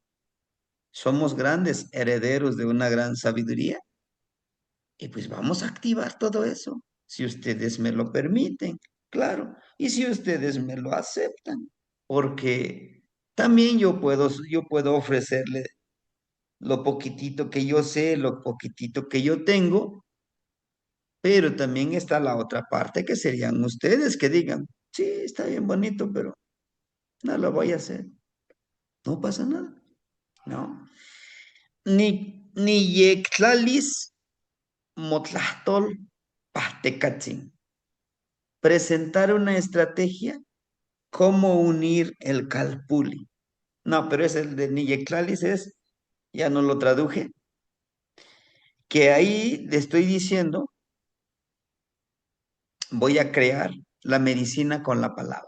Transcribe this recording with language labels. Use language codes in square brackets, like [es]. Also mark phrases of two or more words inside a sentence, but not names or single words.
[es] Somos grandes herederos de una gran sabiduría y pues vamos a activar todo eso, si ustedes me lo permiten, claro, y si ustedes me lo aceptan, porque también yo puedo ofrecerle lo poquitito que yo sé, lo poquitito que yo tengo, pero también está la otra parte que serían ustedes que digan, sí, está bien bonito, pero no lo voy a hacer. No pasa nada, ¿no? [nah] Ni yectlalis motlahtol pahtecatzin. [es] Presentar una estrategia, cómo unir el calpuli. No, pero es el de Niyectlalis, ya no lo traduje, que ahí le estoy diciendo, voy a crear la medicina con la palabra.